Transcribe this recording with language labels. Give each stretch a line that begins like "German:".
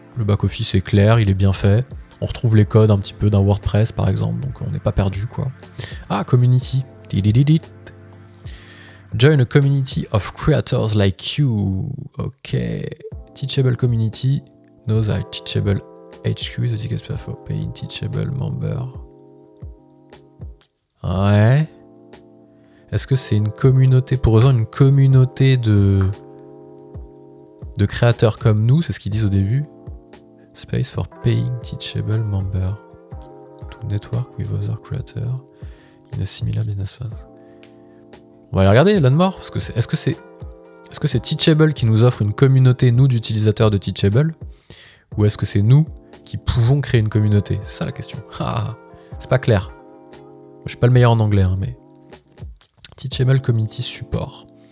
French: Le back-office est clair, il est bien fait. On retrouve les codes un petit peu d'un WordPress, par exemple, donc on n'est pas perdu, quoi. Ah, community.
English: Join a community of creators like you. Ok. Teachable community. Knows I Teachable HQ is the ticket for paying Teachable member.
French: Ouais. Est-ce que c'est une communauté, pour eux, une communauté de créateurs comme nous, c'est ce qu'ils disent au début.
English: Space for paying Teachable member to network with other creators in a similar business phase.
French: On va aller regarder Elon More, parce que est-ce que c'est Teachable qui nous offre une communauté, nous, d'utilisateurs de Teachable, ou est-ce que c'est nous qui pouvons créer une communauté? C'est ça la question. Ah, c'est pas clair. Je suis pas le meilleur en anglais, hein, mais...
English: Teachable Community Support.